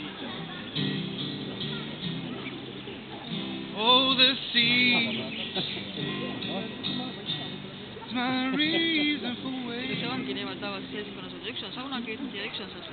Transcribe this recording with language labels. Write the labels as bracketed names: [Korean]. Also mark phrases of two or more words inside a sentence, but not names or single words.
[English] Oh, the sea is my reason for waiting. [Estonian] See ongi niimoodi tavaliselt seltskonnas, üks on saunakütt ja üks on